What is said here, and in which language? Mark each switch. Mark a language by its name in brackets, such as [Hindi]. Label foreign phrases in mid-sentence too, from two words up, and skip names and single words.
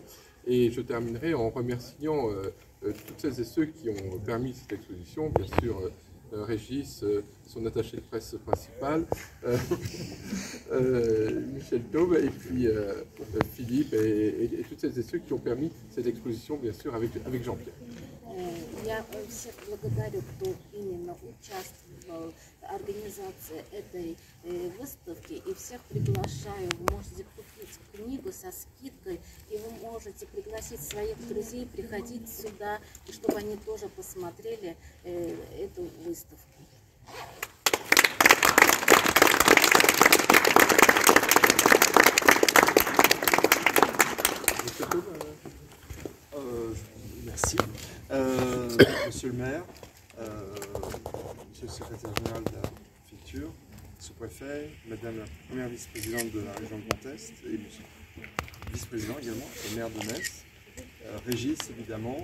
[French] Et je terminerai en remerciant toutes celles et ceux qui ont permis cette exposition, bien sûr Régis, son attaché de presse principal, Michel Taube, et puis Philippe, et toutes celles et ceux qui ont permis cette exposition, bien sûr, avec Jean-Pierre. [Russian] Я всех благодарю, кто именно участвовал в организации этой выставки, и всех приглашаю. Вы можете купить книгу со скидкой, и вы можете пригласить своих друзей приходить сюда, и чтобы они тоже посмотрели эту выставку. [French] Merci. Monsieur le maire, monsieur le secrétaire général de la préfecture, sous-préfet, madame la première vice-présidente de la région de Grand Est, et monsieur le vice-président également, et maire de Metz, Régis évidemment.